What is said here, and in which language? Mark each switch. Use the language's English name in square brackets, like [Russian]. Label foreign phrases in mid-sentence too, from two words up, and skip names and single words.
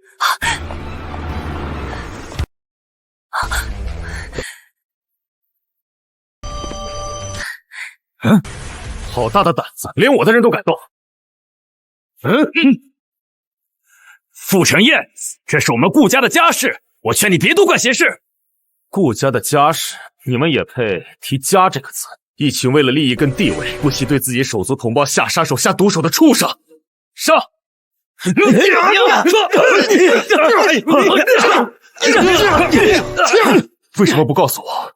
[Chinese] 好大的膽子，連我的人都敢動。傅成燕，這是我們顧家的家事，我勸你別多管閒事。顧家的家事，你們也配提家這個字？一群為了利益跟地位，不惜對自己手足同胞下殺手、下毒手的畜生！殺！為什麼不告訴我？